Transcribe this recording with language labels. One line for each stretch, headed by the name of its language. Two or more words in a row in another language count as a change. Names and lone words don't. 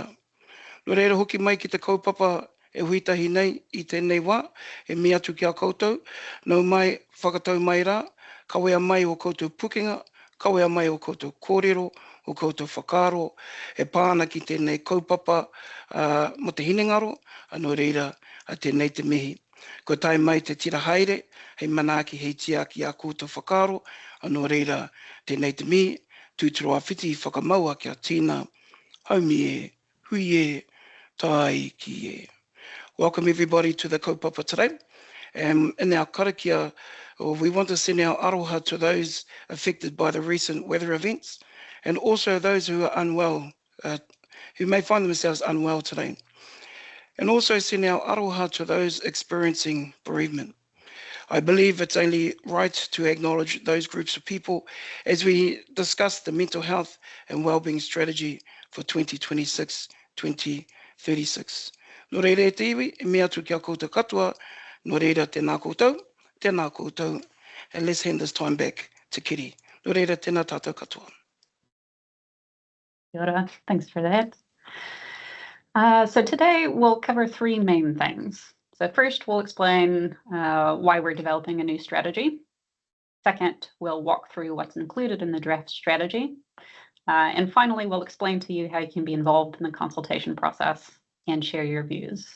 Māori: Nō reire hoki mai ki te kaupapa e huitahi nei I tēnei wā, e mi atu ki a koutou, nau mai whakatau mai rā, kawea mai o koutou pukenga, kawea mai o koutou kōrero, o koutou whakaro, e pāna ki tēnei kaupapa mo te hinengaro, anō reira tēnei te mihi. Ko tai mai te tira haere, hei manaaki hei tiaki a koutou whakaro, anō reira tēnei te mihi, tūturo a whiti whakamaua kia tīna, haumi e, hui e, tai ki e.
English: Welcome everybody to the kaupapa today. In our karakia, we want to send our aroha to those affected by the recent weather events and also those who are unwell, who may find themselves unwell today. And also send our aroha to those experiencing bereavement. I believe it's only right to acknowledge those groups of people as we discuss the mental health and wellbeing strategy for 2026-2036.
Māori: Nō reira e te iwi, e mea atu kia koutou katoa, nō reira tēnā koutou,
English: and let's hand this time back to Kiri.
Māori: Nō reira tēnā tātou katoa. Kia ora,
English: thanks for that. So today we'll cover three main things. So first we'll explain why we're developing a new strategy. Second, we'll walk through what's included in the draft strategy. And finally, we'll explain to you how you can be involved in the consultation process and share your views.